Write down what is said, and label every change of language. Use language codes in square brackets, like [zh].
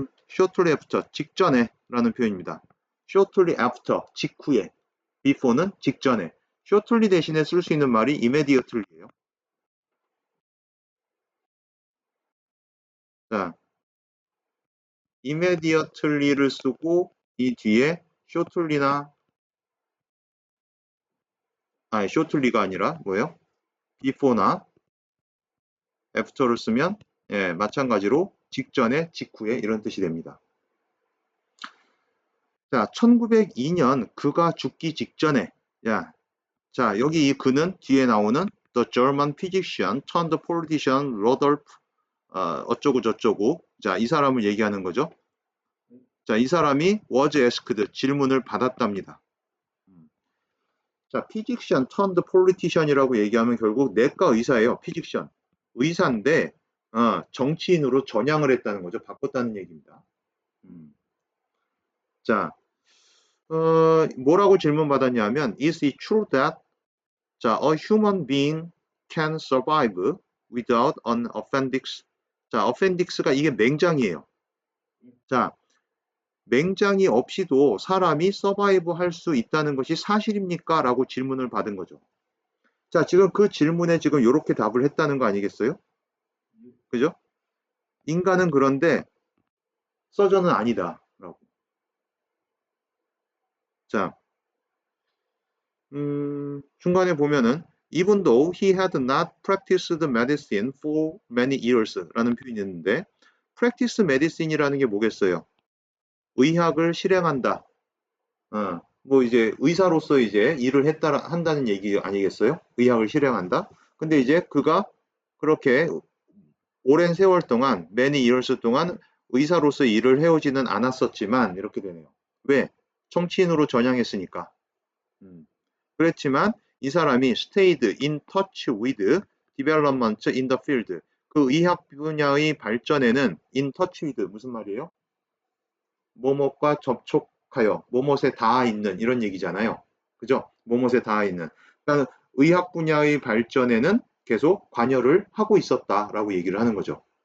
[ko] shortly after, 직전에 라는 표현입니다. [en] shortly after, 직후에. [ko] before는 직전에. shortly 대신에 쓸 수 있는 말이 immediately예요. 자, immediately를 쓰고 이 뒤에 shortly나 아니 shortly가 아니라 뭐예요? before나 after를 쓰면 예, 마찬가지로 직전에, 직후에 이런 뜻이 됩니다. 자, 1902년 그가 죽기 직전에 야, 자, 여기 이 그는 뒤에 나오는 [en] The German physician turned politician [ko] Rodolph 어쩌고 저쩌고. 자, 이 사람을 얘기하는 거죠. 자, 이 사람이 was asked 질문을 받았답니다. 자, [en] physician turned politician [ko] 이라고 얘기하면 결국 내과 의사예요. [en] physician. [ko] 의사인데 정치인으로 전향을 했다는 거죠. 바꿨다는 얘기입니다. 자, 뭐라고 질문 받았냐면 [en] Is it true that 자, a human being can survive without an appendix. [ko] 자, appendix가 이게 맹장이에요. 자, 맹장이 없이도 사람이 서바이브 할 수 있다는 것이 사실입니까? 라고 질문을 받은 거죠. 자, 지금 그 질문에 지금 이렇게 답을 했다는 거 아니겠어요? 그죠? 인간은 그런데 서전은 아니다. 라고. 자, 중간에 보면은 [en] even though he had not practiced medicine for many years [ko] 라는 표현이 있는데 [en] practice medicine [ko] 이라는 게 뭐겠어요? 의학을 실행한다. 뭐 이제 의사로서 이제 일을 한다는 얘기 아니겠어요? 의학을 실행한다. 근데 이제 그가 그렇게 오랜 세월 동안, [en] many years [ko] 동안 의사로서 일을 해오지는 않았었지만 이렇게 되네요. 왜? 정치인으로 전향했으니까. 그렇지만 이 사람이 [en] stayed in touch with development in the field. [ko] 그 의학 분야의 발전에는 [en] in touch with [ko] 무슨 말이에요? 뭐뭇과 접촉하여 뭐뭇에 닿아 있는 이런 얘기잖아요. 그죠? 뭐뭇에 닿아 있는. 그러니까 의학 분야의 발전에는 계속 관여를 하고 있었다라고 얘기를 하는 거죠.